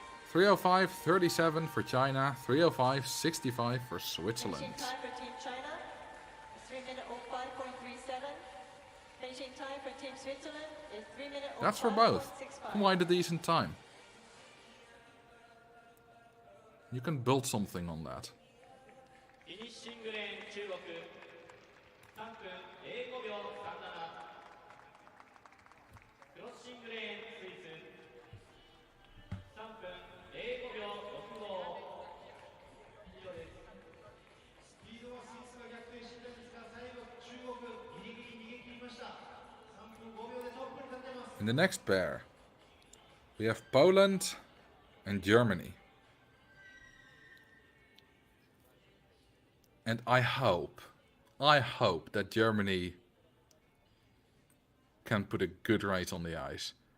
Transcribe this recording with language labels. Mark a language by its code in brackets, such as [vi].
[en] 3:05.37 for China, 3:05.65 for Switzerland. Finishing time for Team China, 3:05.37. Finishing time for Team Switzerland is 3 minutes. That's for both. Quite a decent time. You can build something on that. [ja] フィニッシングレーン中国3分05秒37。クロッシングレーンスイス3分05秒65。以上です。スピードはスイスが逆転してたんですが、最後中国ギリギリ逃げ切りました。 3分5秒でトップに立ってます。 [en] In the next pair, we have Poland and Germany. And I hope that Germany can put a good race on the ice.